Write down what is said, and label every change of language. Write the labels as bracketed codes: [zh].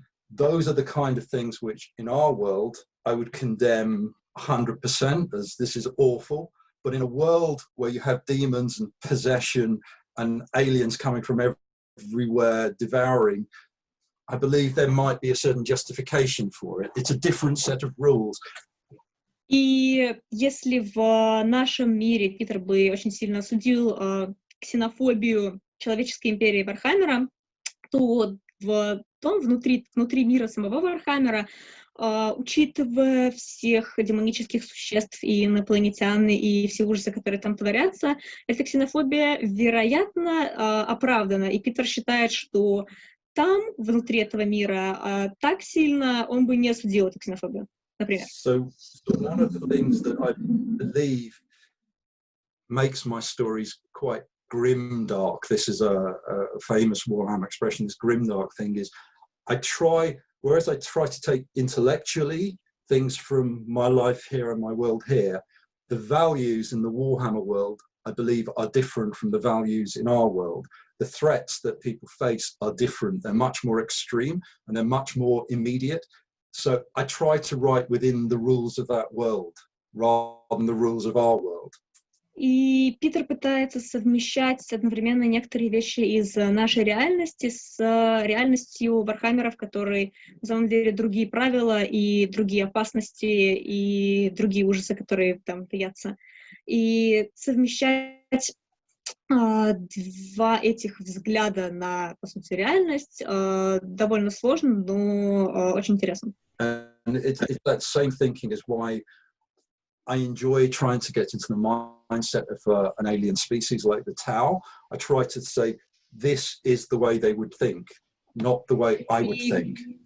[en] Those are the kind of things which in our world I would condemn 100% as this is awful. But in a world where you have demons and possession and aliens coming from everywhere devouring, I believe there might be a certain justification for it. It's a different set of rules. [ru] И если в нашем мире Питер бы очень сильно осудил ксенофобию человеческой империи Вархаммера, то внутри мира самого Вархаммера, учитывая всех демонических существ и инопланетян, и все ужасы, которые там творятся, эта ксенофобия, вероятно, оправдана. И Питер считает, что там, внутри этого мира, так сильно он бы не осудил эту ксенофобию. Например. [en] So one of the things that I believe makes my stories quite grimdark, this is a famous Warhammer expression, this grimdark thing is, whereas I try to take intellectually things from my life here and my world here, the values in the Warhammer world, I believe, are different from the values in our world. The threats that people face are different. They're much more extreme and they're much more immediate. So I try to write within the rules of that world rather than the rules of our world. [ru] И Питер пытается совмещать одновременно некоторые вещи из нашей реальности с реальностью Вархаммера, в которой на самом деле другие правила и другие опасности и другие ужасы, которые там таятся. И совмещать два этих взгляда на, по сути, реальность довольно сложно, но очень интересно. [en] And it's that same thinking is why I enjoy trying to get into the mindset of an alien species like the Tau. I try to say, this is the way they would think, not the way I would think.